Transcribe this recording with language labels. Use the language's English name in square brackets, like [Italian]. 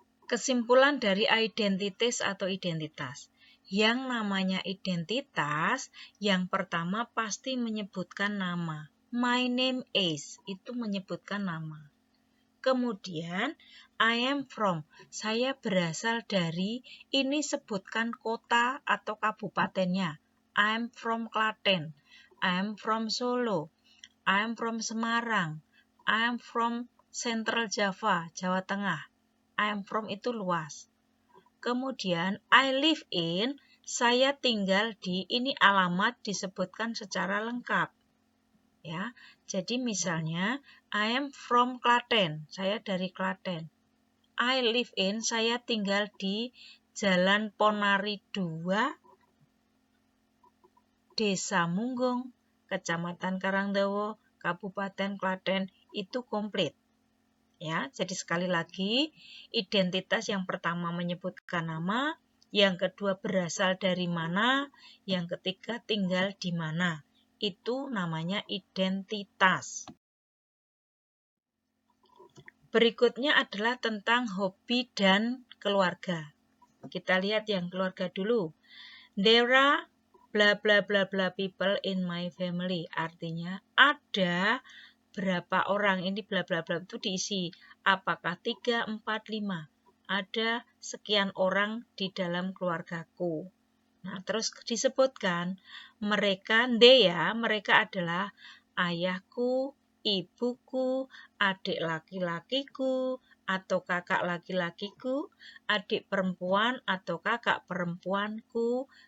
[Indonesian] Kesimpulan dari identitas atau identitas. Yang namanya identitas, yang pertama pasti menyebutkan nama. [English] My name is, [Indonesian] itu menyebutkan nama. Kemudian, [English] I am from, [Indonesian] saya berasal dari, ini sebutkan kota atau kabupatennya. [English] I am from Klaten, I am from Solo, I am from Semarang, I am from Central Java, Jawa Tengah. I am from [Indonesian] itu luas. Kemudian [English] I live in, [Indonesian] saya tinggal di, ini alamat disebutkan secara lengkap. Ya, jadi misalnya [English] I am from Klaten, [Indonesian] saya dari Klaten. [English] I live in, [Indonesian] saya tinggal di Jalan Ponari 2, Desa Munggung, Kecamatan Karangdawa, Kabupaten Klaten, itu komplit. Ya, jadi sekali lagi, identitas yang pertama menyebutkan nama, yang kedua berasal dari mana, yang ketiga tinggal di mana. Itu namanya identitas. Berikutnya adalah tentang hobi dan keluarga. Kita lihat yang keluarga dulu. [English] There are bla bla bla bla people in my family. [Indonesian] Artinya ada berapa orang, ini bla bla bla itu diisi. Apakah 3, 4, 5? Ada sekian orang di dalam keluargaku. Nah, terus disebutkan mereka, mereka adalah ayahku, ibuku, adik laki-lakiku, atau kakak laki-lakiku, adik perempuan atau kakak perempuanku.